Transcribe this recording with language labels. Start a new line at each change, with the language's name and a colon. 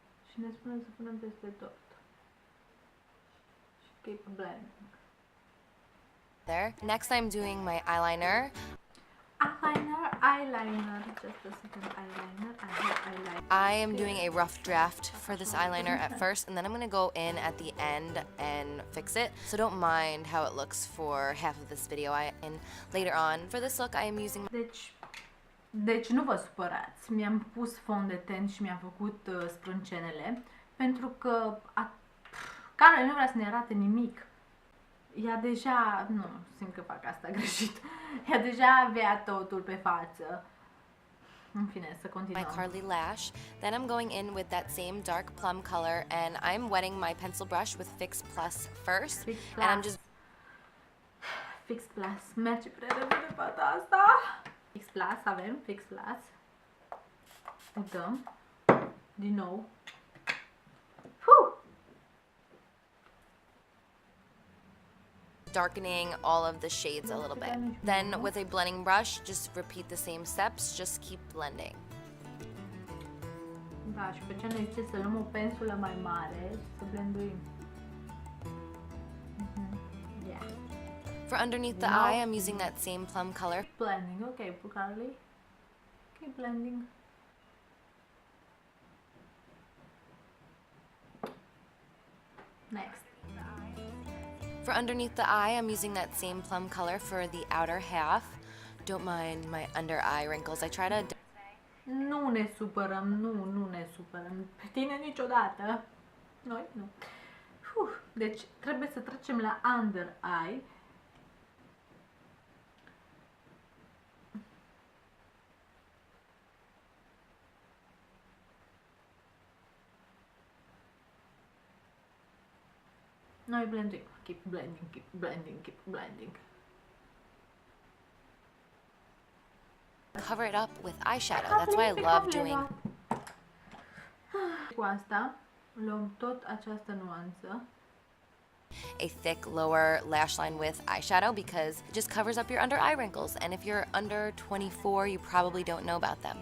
Romanian: Și ne spune să punem peste tot. Și
English: keep blending. There. Next I'm doing my eyeliner. Eyeliner. Just a second, eyeliner. I have eyeliner. I am doing a rough draft for this eyeliner at first, and then I'm going to go in at the end and fix it. So don't mind how it looks for half of this video. And later on, for this look, I am using...
Romanian: Deci nu vă supărați, mi-am pus fond de ten și mi-am făcut sprâncenele, pentru că Carli nu vrea să ne arate nimic. Ea deja, nu, simt că fac asta greșit, ea deja avea totul pe față. În fine, să continuăm.
English: My Carli lash. Then I'm going in with that same dark plum color and I'm wetting my pencil brush with Fix Plus first. Fix Plus. And I'm just...
Romanian: Fix Plus, merge prea repede fata asta. Fix Plus, avem Fix Plus. Dăm. Din nou.
English: Darkening all of the shades a little bit. Then with a blending brush, just repeat the same steps, just keep blending.
Romanian: Da, și pe ce ne zice să luăm o pensulă mai mare și să blenduim.
English: Yeah. For underneath the eye, I'm using that same plum color. Blending, okay, Carli. Keep blending. Next. For underneath the eye, I'm using that same plum color for the outer half. Don't mind my under eye wrinkles. I try to...
Romanian: Nu ne supărăm, nu ne supărăm. Pe tine niciodată. Noi nu. Deci trebuie să trecem la under eye. Noi blending.
English: Keep blending, keep blending, keep blending. Cover it up with eyeshadow. That's why I love doing...
Romanian: Cu asta luăm tot această nuanță.
English: A thick lower lash line with eyeshadow because it just covers up your under eye wrinkles. And if you're under 24, you probably don't know about them.